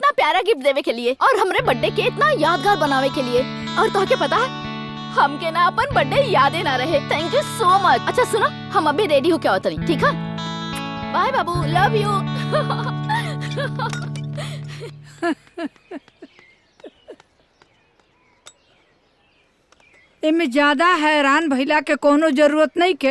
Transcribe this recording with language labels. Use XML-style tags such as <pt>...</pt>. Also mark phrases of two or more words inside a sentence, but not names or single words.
<bho>प्यारा गिफ्ट देवे के लिए और हमरे बर्थडे के इतना यादगार बनावे के लिए। और तो के पता हमके ना अपन बर्थडे यादे ना रहे।</bho> <en>thank you so much.</en> <bho>अच्छा सुना, हम अभी रेडी होके आओ तनी, ठीक है?</bho> <en>bye babu, love you.</en> <bho>एमे ज्यादा हैरान भइला के कोनो जरूरत नहीं के।</bho>